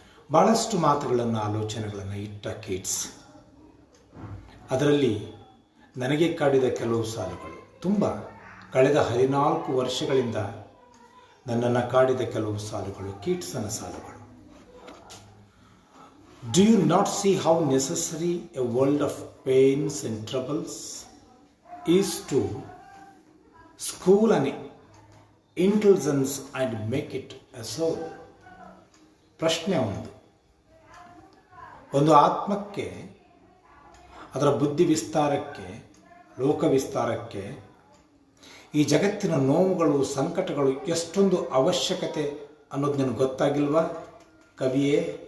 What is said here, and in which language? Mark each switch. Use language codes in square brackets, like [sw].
[kn] ಭಾಳಷ್ಟು ಮಾತುಗಳನ್ನು, ಆಲೋಚನೆಗಳನ್ನು ಇಟ್ಟ ಕೀಟ್ಸ್. ಅದರಲ್ಲಿ ನನಗೆ ಕಾಡಿದ ಕೆಲವು ಸಾಲುಗಳು, ತುಂಬ ಕಳೆದ 14 ವರ್ಷಗಳಿಂದ ನನ್ನನ್ನು ಕಾಡಿದ ಕೆಲವು ಸಾಲುಗಳು ಕೀಟ್ಸನ ಸಾಲುಗಳು. [en] Do you not see how necessary a world of pains and troubles is to school an intelligence and make it a soul? [kn] ಪ್ರಶ್ನೆ ಒಂದು ಆತ್ಮಕ್ಕೆ, ಅದರ ಬುದ್ಧಿ ವಿಸ್ತಾರಕ್ಕೆ, ಲೋಕ ವಿಸ್ತಾರಕ್ಕೆ ಈ ಜಗತ್ತಿನ ನೋವುಗಳು, ಸಂಕಟಗಳು ಎಷ್ಟೊಂದು ಅವಶ್ಯಕತೆ ಅನ್ನೋದು ನಿನಗೆ ಗೊತ್ತಾಗಿಲ್ವಾ ಕವಿಯೇ